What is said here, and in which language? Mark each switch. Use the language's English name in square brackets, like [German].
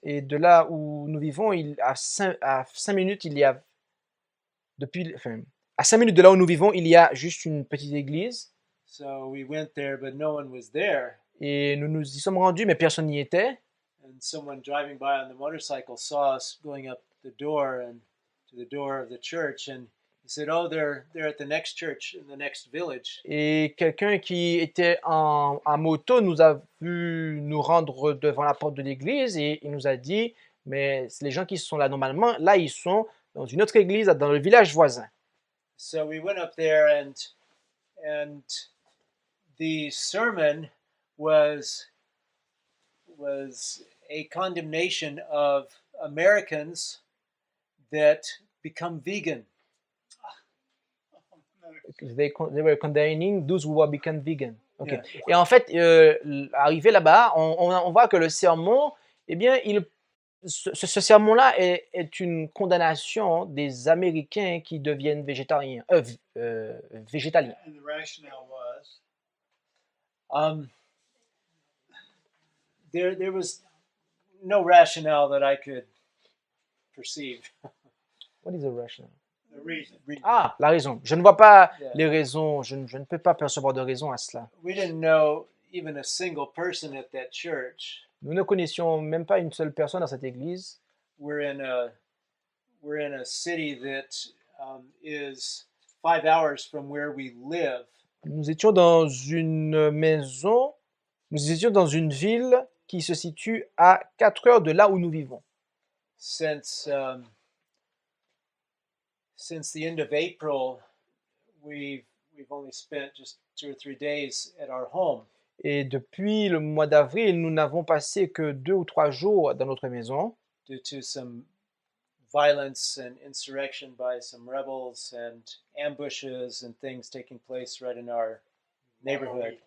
[French] Et de là où nous vivons, à 5 minutes, il y a À 5 minutes de là où nous vivons, il y a juste une petite église. [English] So we went there, but no one was there. [French] Et nous nous y sommes rendus, mais personne n'y était. [English] And someone driving by on the motorcycle saw us going up the door and to the door of the church, and he said, "Oh, they're at the next church in the next village." [French] Et quelqu'un qui était en moto nous a vu nous rendre devant la porte de l'église et il nous a dit, mais les gens qui sont là normalement, là ils sont dans une autre église, dans le village voisin. [English] So we went up there, and the sermon was a condemnation of Americans that become vegan. They were condemning those who have become vegan. Okay. Yeah. [French] Et en fait, arrivé là-bas, on voit que le sermon, eh bien, ce sermon-là est une condamnation des Américains qui deviennent végétariens, végétaliens. [English] And the rationale was, There was no rationale that I could perceive. What is the rationale? the reason. [French] Ah, la raison. Je ne vois pas [English] Yeah. [French] les raisons, je ne peux pas percevoir de raison à cela. [English] We didn't know even a single person at that church. [French] Nous ne connaissions même pas une seule personne dans cette église. [English] We're in a city that is 5 hours from where we live. [French] Nous étions dans une maison, nous étions dans une ville qui se situe à 4 heures de là où nous vivons. [English] Since the end of April, we've only spent just 2 or 3 days at our home. [French] Et depuis le mois d'avril, nous n'avons passé que 2 ou 3 jours dans notre maison [English] due to some violence and insurrection by some rebels and ambushes and things taking place right in our neighborhood.